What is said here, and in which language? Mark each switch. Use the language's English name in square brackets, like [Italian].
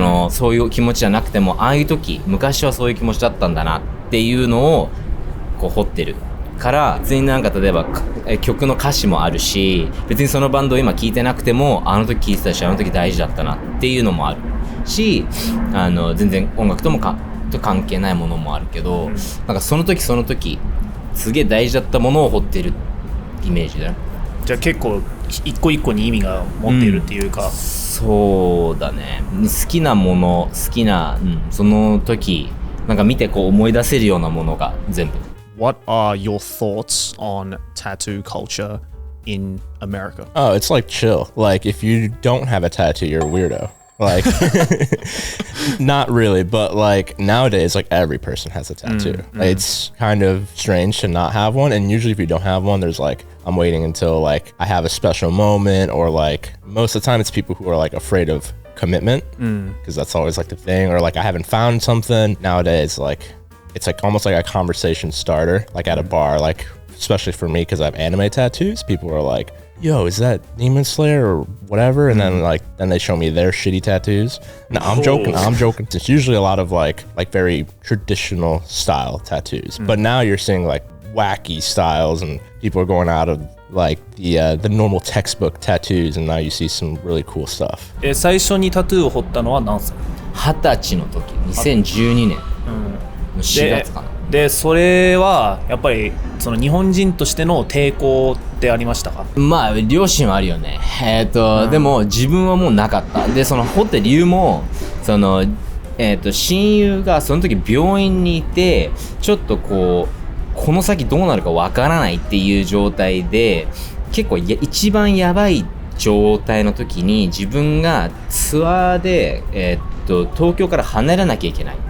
[Japanese] そういう気持ちじゃなくても、ああいう時昔はそういう気持ちだったんだなっていうのをこう掘ってるから、別になんか例えば曲の歌詞もあるし、別にそのバンドを今聴いてなくてもあの時聴いてたし、あの時大事だったなっていうのもあるし、全然音楽とも関係ないものもあるけど、なんかその時その時すげえ大事だったものを掘ってるイメージだよ。じゃあ結構一個一個に意味が持っているっていうか、そうだね。好きなもの、好きな、その時なんか見てこう思い出せるようなものが全部。 [English] What are your thoughts on tattoo culture in America? Oh, it's like chill. Like if you don't have a tattoo, you're a weirdo. Like not really, but like nowadays, like every person has a tattoo. It's kind of strange to not have one, and usually if you don't have one, there's like, I'm waiting until like I have a special moment, or like most of the time it's people who are like afraid of commitment, because that's always like the thing, or like I haven't found something. Nowadays, like it's like almost like a conversation starter, like at a bar, like especially for me because I have anime tattoos. People are like, yo, is that Demon Slayer or whatever? And then they show me their shitty tattoos. No, I'm joking. It's usually a lot of like very traditional style tattoos. But now you're seeing like wacky styles, and people are going out of like the normal textbook tattoos, and now you see some really cool stuff. [Japanese] 最初にタトゥーを彫ったのは何歳？20歳の時、2012年の4月かな。でそれはやっぱりその日本人としての抵抗ってありましたか？まあ両親はあるよね。でも自分はもうなかった。でその掘った理由もその親友がその時病院にいて、ちょっとこの先どうなるかわからないっていう状態で、結構一番やばい状態の時に自分がツアーで東京から離れなきゃいけない。